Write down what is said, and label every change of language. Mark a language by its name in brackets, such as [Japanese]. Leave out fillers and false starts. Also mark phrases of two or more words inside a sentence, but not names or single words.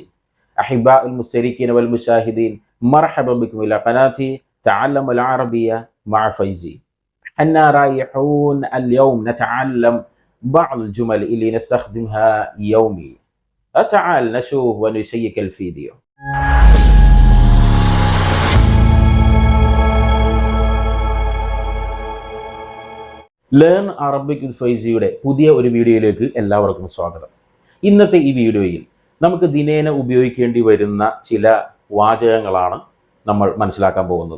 [Arabic] أحباء المشتركين والمشاهدين، مرحبا بكم إلى قناتي تعلم العربية مع فيزي. حنا رايحون اليوم نتعلم بعض الجمل اللي نستخدمها يومي. تعال نشوف ونشيك الفيديو. [Malayalam] ലേൺ അറബിക് വിത്ത് ഫൈസിയുടെ പുതിയ ഒരു വീഡിയോയിലേക്ക് എല്ലാവർക്കും സ്വാഗതം. ഇന്നത്തെ ഈ വീഡിയോയിൽ നമുക്ക് ദിനേന ഉപയോഗിക്കേണ്ടി വരുന്ന ചില വാചകങ്ങളാണ് നമ്മൾ മനസ്സിലാക്കാൻ പോകുന്നത്.